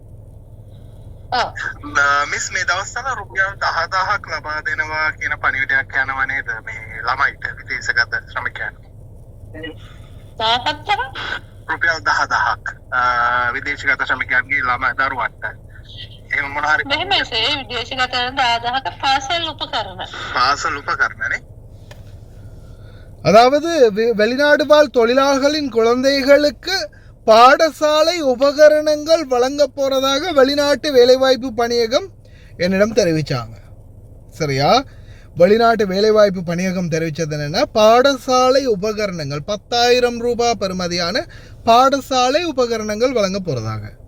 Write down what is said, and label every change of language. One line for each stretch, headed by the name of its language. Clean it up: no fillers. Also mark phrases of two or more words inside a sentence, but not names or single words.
Sinhala: මිස් මේ දවස්වල රුපියල් 10,000ක් ලබා දෙනවා කියන පණිවිඩයක් යනවා නේද මේ ළමයිට විදේශගත ශ්‍රමිකයන්? 10,000ක් රුපියල් 10,000ක් විදේශගත ශ්‍රමිකයන්ගේ ළම දරුවන්ට. එහෙම මොන හරි මෙහෙම විදේශගත 10,000ක පාසල් උපකරණනේ.
Tamil: அதாவது வெளிநாடு வாழ் தொழிலாளர்களின் குழந்தைகளுக்கு பாடசாலை உபகரணங்கள் வழங்க போகிறதாக வெளிநாட்டு வேலைவாய்ப்பு பணியகம் என்னிடம் தெரிவித்தாங்க. சரியா? வெளிநாட்டு வேலைவாய்ப்பு பணியகம் தெரிவித்தது என்னென்னா பாடசாலை உபகரணங்கள் 10,000 ரூபாய் பெறுமதியான பாடசாலை உபகரணங்கள் வழங்க போகிறதாக.